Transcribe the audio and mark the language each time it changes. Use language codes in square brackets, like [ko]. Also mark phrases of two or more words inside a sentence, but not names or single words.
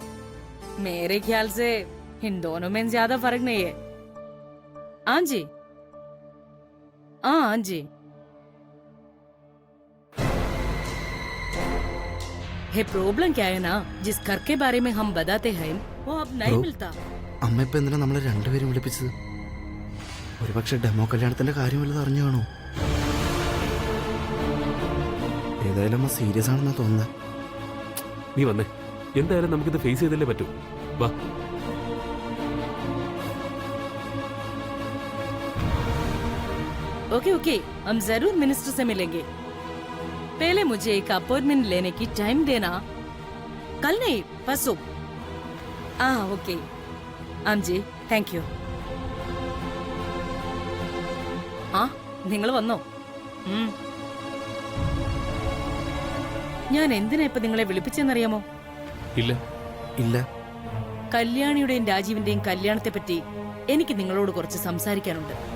[hi] मेरे ख्याल से इन दोनों में ज्यादा फर्क नहीं है। हाँ जी, हाँ जी। है प्रॉब्लम क्या है ना, जिस घर के बारे में हम बताते हैं वो अब नहीं Bro, मिलता। [ml] അമ്മ ഇപ്പൊ എന്തിനാ നമ്മളെ രണ്ടുപേരും വിളിപ്പിച്ചത്? ഒരുപക്ഷെ ഡെമോ കല്യാണത്തിന്റെ കാര്യം വല്ലതും അറിഞ്ഞു കാണോ? ഏതായാലും അമ്മ സീരിയസ് ആണെന്നാ തോന്നുന്നത്. നീ വന്നേ, എന്തായാലും നമുക്കിത് ഫേസ് ചെയ്തല്ലേ പറ്റൂ. വാ. [en] okay okay, [hi] हम जरूर मिनिस्टर से मिलेंगे। पहले मुझे एक अपॉइंटमेंट लेने की टाइम देना। कल नहीं, परसों। ओके आम जी, [en] Thank you. [ml] ആ, നിങ്ങൾ വന്നോ? ഞാൻ എന്തിനാ ഇപ്പൊ നിങ്ങളെ വിളിപ്പിച്ചെന്നറിയാമോ? ഇല്ല. ഇല്ല. കല്യാണിയുടെയും രാജീവിന്റെയും കല്യാണത്തെ പറ്റി എനിക്ക് നിങ്ങളോട് കുറച്ച് സംസാരിക്കാനുണ്ട്.